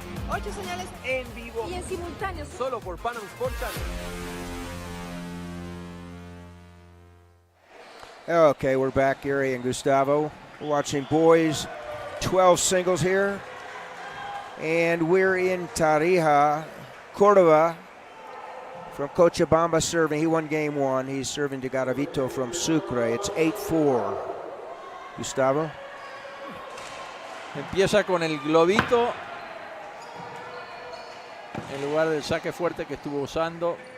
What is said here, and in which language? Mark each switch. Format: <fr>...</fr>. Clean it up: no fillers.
<es>Ocho señales en vivo y en simultáneo solo por Panam Sport Channel.</es> <en>Okay, we're back, Gary and Gustavo. We're watching boys 12 singles here. And we're in Tarija. Cordova from Cochabamba serving. He won game 1. He's serving to Garavito from Sucre. It's 8-4. Gustavo?</en> <es>empieza con el globito en lugar del saque fuerte que estuvo usando.</es>